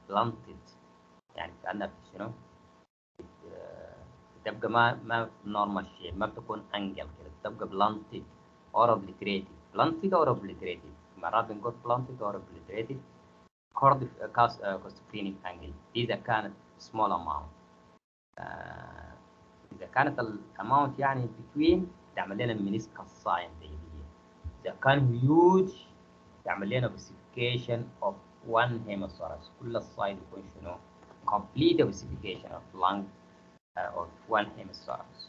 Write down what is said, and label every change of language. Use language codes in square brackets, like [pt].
[ar] blunted يعني كأنها شنو تبقى ما نورمال شيء، ما بتكون انجل كده، بتبقى [en] blunted or obliterated. blunted or obliterated [ar] مرات بنقول [en] blunted or obliterated costophrenic angle [ar] إذا كانت [en] small amount. [ar] إذا كانت الاماونت يعني between تعمل لنا [en] meniscus sign [ar] زي دي. إذا كان huge تعمل لنا [en] ossification of one hemisphere. [ar] كل السايد يكون شنو [en] complete ossification of lung of one hemisphere.